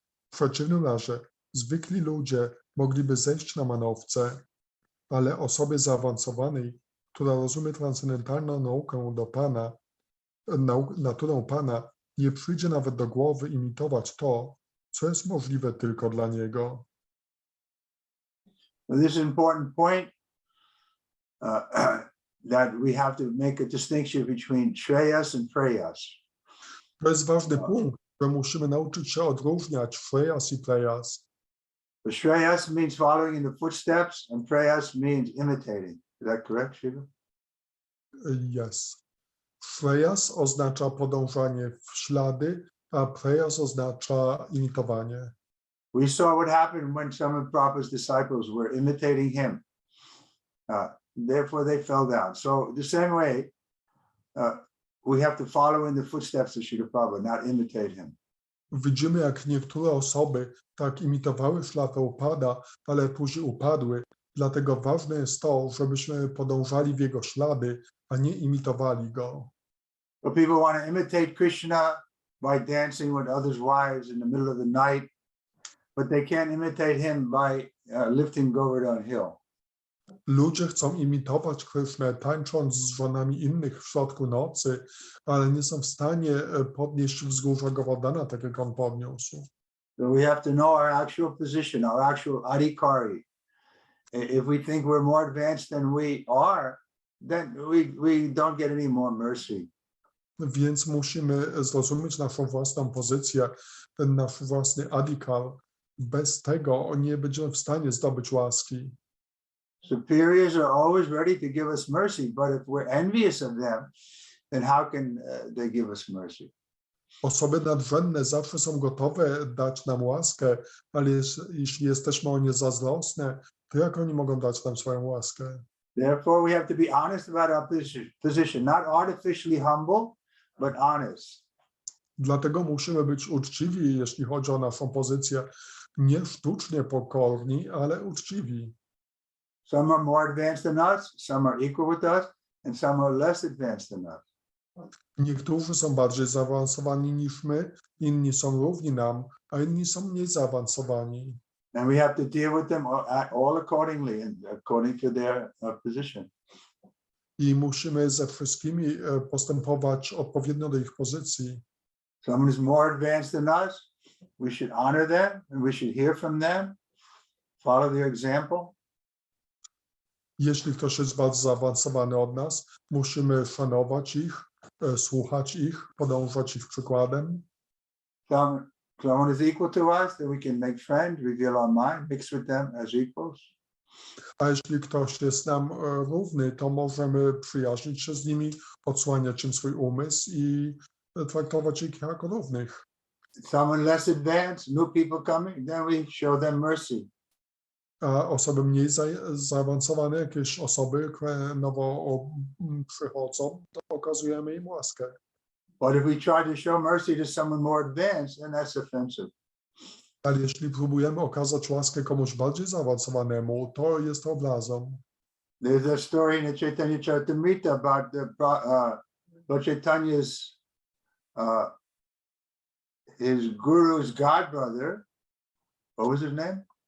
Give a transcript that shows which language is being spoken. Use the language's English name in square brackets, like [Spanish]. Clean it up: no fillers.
[Polish] W przeciwnym razie zwykli ludzie mogliby zejść na manowce, ale osobie zaawansowanej, która rozumie transcendentalną naukę do Pana, naturę Pana, nie przyjdzie nawet do głowy imitować to, co jest możliwe tylko dla Niego. [English] This is an important point that we have to make a distinction between Shreyas and Preyas. [Polish] To jest ważny punkt, że musimy nauczyć się odróżniać Shreyas i Preyas. [English] But Shreyas means following in the footsteps and Preyas means imitating. Is that correct, Shiva? Yes. [Polish] Shreyas oznacza podążanie w ślady, a Preyas oznacza imitowanie. [English] We saw what happened when some of Prabhupada's disciples were imitating him. Therefore, they fell down. So the same way, we have to follow in the footsteps of Srila Prabhupada, not imitate him. [Polish] Widzimy, jak niektóre osoby tak imitowały ślad Prabhupada, ale później upadły. Dlatego ważne jest to, żebyśmy podążali w jego ślady, a nie imitowali go. [English] But people want to imitate Krishna by dancing with others' wives in the middle of the night, but they can't imitate him by lifting Govardhan Hill. [Polish] Ludzie chcą imitować Krishnę, tańcząc z żonami innych w środku nocy, ale nie są w stanie podnieść wzgórza Govardhana, tak jak on podniósł. [English] So we have to know our actual position, our actual adhikari. If we think we're more advanced than we are, then we don't get any more mercy. [Polish] Więc musimy zrozumieć naszą własną pozycję, nasz własny adhikar. Bez tego nie będziemy w stanie zdobyć łaski. [English] Superiors are always ready to give us mercy, but if we're envious of them, then how can they give us mercy? [Polish] Osoby nadrzędne zawsze są gotowe dać nam łaskę, ale jeśli jesteśmy o nie zazdrosne, to jak oni mogą dać nam swoją łaskę? [English] Therefore, we have to be honest about our position, not artificially humble, but honest. [Polish] Dlatego musimy być uczciwi, jeśli chodzi o naszą pozycję, nie sztucznie pokorni, ale uczciwi. [English] Some are more advanced than us, some are equal with us, and some are less advanced than us. [Polish] Niektórzy są bardziej zaawansowani niż my, inni są równi nam, a inni są mniej zaawansowani. [English] And we have to deal with them all accordingly and according to their position. [Polish] I musimy ze wszystkimi postępować odpowiednio do ich pozycji. [English] Someone is more advanced than us, we should honor them and we should hear from them, follow their example. [Polish] Jeśli ktoś jest bardzo zaawansowany od nas, musimy szanować ich, słuchać ich, podążać ich przykładem. [English] Someone is equal to us, then we can make friends, reveal our mind, mix with them as equals. [Polish] A jeśli ktoś jest nam równy, to możemy przyjaźnić się z nimi, odsłaniać im swój umysł i traktować ich jako równych. [English] Someone less advanced, new people coming, then we show them mercy. [Polish] A osoby mniej zaawansowane, jakieś osoby, które nowo przychodzą, to okazujemy im łaskę. [English] But if we try to show mercy to someone more advanced, then that's offensive. [Polish] Ale jeśli próbujemy okazać łaskę komuś bardziej zaawansowanemu, to jest to obrazą. [English] There's a story in the Chaitanya Charitamrita about Lord Chaitanya's his guru's godbrother. What was his name?